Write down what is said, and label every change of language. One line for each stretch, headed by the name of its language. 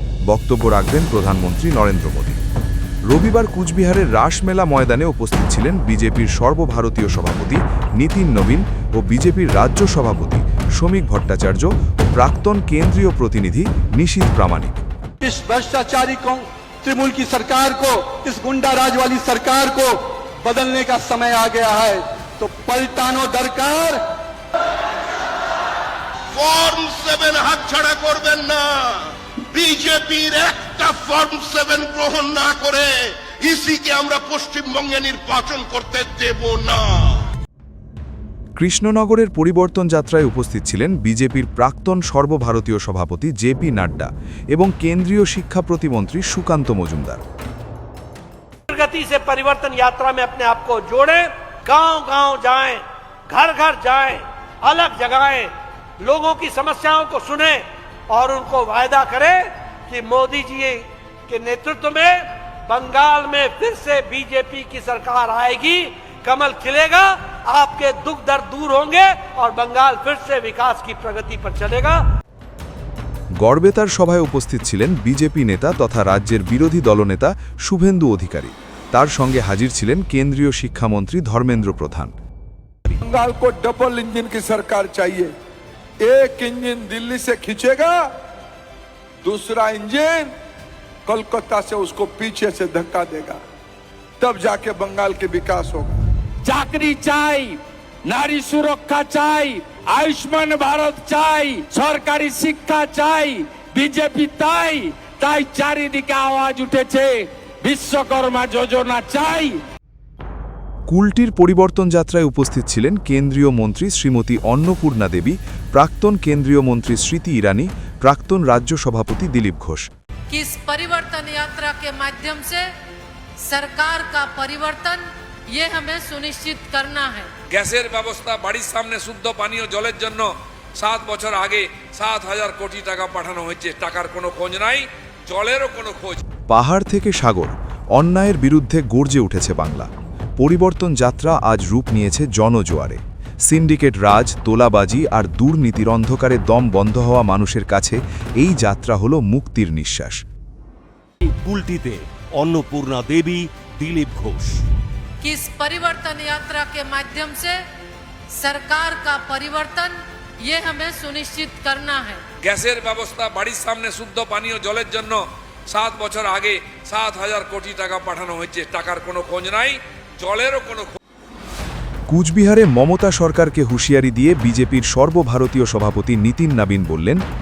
Bangla: বক্তব্য রাখবেন প্রধানমন্ত্রী নরেন্দ্র মোদী। রবিবার কুচবিহারের রাসমেলা ময়দানে উপস্থিত ছিলেন বিজেপির সর্বভারতীয় সভাপতি নীতিন নবীন ও বিজেপির রাজ্য সভাপতি শ্রমিক ভট্টাচার্য ও প্রাক্তন কেন্দ্রীয় প্রতিনিধি নিশীথ প্রামাণিক।
Hindi: इस भ्रष्टाचारी तृणमूल की सरकार को, इस गुंडा राज वाली सरकार को बदलने का समय आ गया है, तो
Bangla: पलटानो दरकार। फॉर्म 7 हाथ छाड़ा করবেন না। বিজেপির একটা ফর্ম 7 গ্রহণ না করে ইসিকে আমরা পশ্চিমবঙ্গে নির্বাচন করতে দেব না। কৃষ্ণনগরের পরিবর্তন যাত্রায় উপস্থিত ছিলেন বিজেপির প্রাক্তন সর্বভারতীয় সভাপতি জেপি নাড্ডা এবং কেন্দ্রীয় শিক্ষা প্রতিমন্ত্রী সুকান্ত মজুমদার।
Hindi: गति से परिवर्तन यात्रा में अपने आप को जोड़े, गांव-गांव जाएं, घर-घर जाएं, अलग जगाएं, लोगों की समस्याओं को सुने और उनको वायदा करें कि मोदी जी के नेतृत्व में बंगाल में फिर से बीजेपी की सरकार आएगी, कमल खिलेगा, आपके दुख दर्द दूर होंगे और बंगाल फिर से विकास की प्रगति पर चलेगा।
Bangla: গড়বেতার সভায় উপস্থিত ছিলেন বিজেপি নেতা তথা রাজ্যের বিরোধী দলনেতা শুভেন্দু অধিকারী। তার সঙ্গে হাজির ছিলেন কেন্দ্রীয় শিক্ষামন্ত্রী ধর্মেন্দ্র প্রধান।
Hindi: बंगाल को डबल इंजन की सरकार चाहिए। एक इंजन दिल्ली से खींचेगा, दूसरा इंजन कोलकाता से उसको पीछे से धक्का देगा, तब जाके बंगाल के विकास होगा।
Bangla: চাকরি চাই, নারী সুরক্ষা চাই, আয়ুষ্মান ভারত চাই, সরকারি শিক্ষা চাই, বিজেপি তাই চারিদিকে আওয়াজ উঠেছে বিশ্বকর্মা যোজনা চাই। কুলটির পরিবর্তন যাত্রায় উপস্থিত ছিলেন কেন্দ্রীয় মন্ত্রী শ্রীমতী অন্নপূর্ণা দেবী, প্রাক্তন কেন্দ্রীয় মন্ত্রী স্মৃতি ইরানি, প্রাক্তন রাজ্য সভাপতি দিলীপ ঘোষ।
Hindi: इस परिवर्तन यात्रा के माध्यम से सरकार का परिवर्तन ये हमें सुनिश्चित करना है।
Bangla: গ্যাসের ব্যবস্থা, বাড়ির সামনে শুদ্ধ পানীয় জলের জন্য 7 বছর আগে 7,000 কোটি টাকা পাঠানো হয়েছে। টাকার কোনো খোঁজ নাই, জলেরও কোনো খোঁজ। পাহাড় থেকে সাগর, অন্যায়ের বিরুদ্ধে গর্জে উঠেছে বাংলা। পরিবর্তন যাত্রা আজ রূপ নিয়েছে জনজোয়ারে। সিন্ডিকেট রাজ, তোলাবাজি আর দুর্নীতির অন্ধকারে দম বন্ধ হওয়া মানুষের কাছে এই যাত্রা হলো মুক্তির নিঃশ্বাস। কুলটিতে অন্নপূর্ণা দেবী, দিলীপ ঘোষ।
Hindi: इस परिवर्तन यात्रा के माध्यम से सरकार का परिवर्तन ये हमें सुनिश्चित करना है।
Bangla: গ্যাসের ব্যবস্থা, বাড়ির সামনে শুদ্ধ পানীয় জলের জন্য 7 বছর আগে 7,000 কোটি টাকা পাঠানো হয়েছে। টাকার কোনো খোঁজ নাই, জলেরও কোনো খোঁজ। কুচবিহারে মমতা সরকারকে হুঁশিয়ারি দিয়ে বিজেপির সর্বভারতীয় সভাপতি নীতিন নবীন বললেন,